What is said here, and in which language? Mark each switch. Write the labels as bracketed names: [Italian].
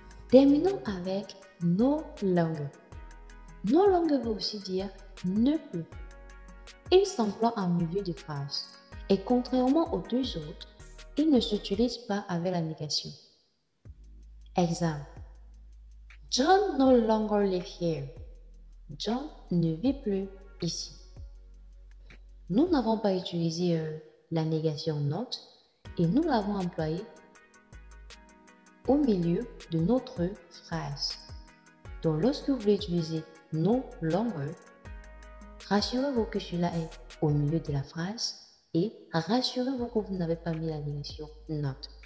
[French] Terminons avec no longer. No longer veut aussi dire ne plus. Il s'emploie en milieu de phrase et contrairement aux deux autres, il ne s'utilise pas avec la négation. Exemple. [English] John no longer live here. [French] John ne vit plus ici. Nous n'avons pas utilisé la négation not et nous l'avons employé au milieu de notre phrase. Donc, lorsque vous voulez utiliser no longer, rassurez-vous que cela est au milieu de la phrase et rassurez-vous que vous n'avez pas mis la négation not.